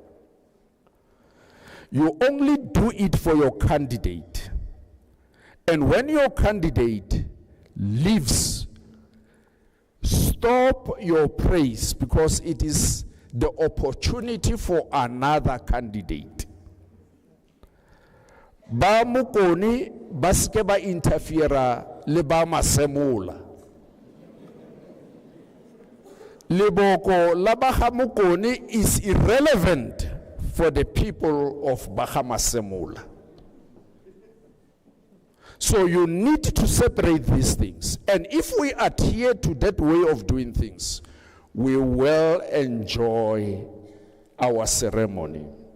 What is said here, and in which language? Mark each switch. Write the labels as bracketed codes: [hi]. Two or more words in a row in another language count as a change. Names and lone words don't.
[en] You only do it for your candidate. And when your candidate leaves, stop your praise, because it is the opportunity for another candidate. [tn] Ba mukoni baske ba interfere le ba masemula. [en] Liboko la Bahamukoni is irrelevant for the people of Bahamasemula. So you need to separate these things. And if we adhere to that way of doing things, we will enjoy our ceremony.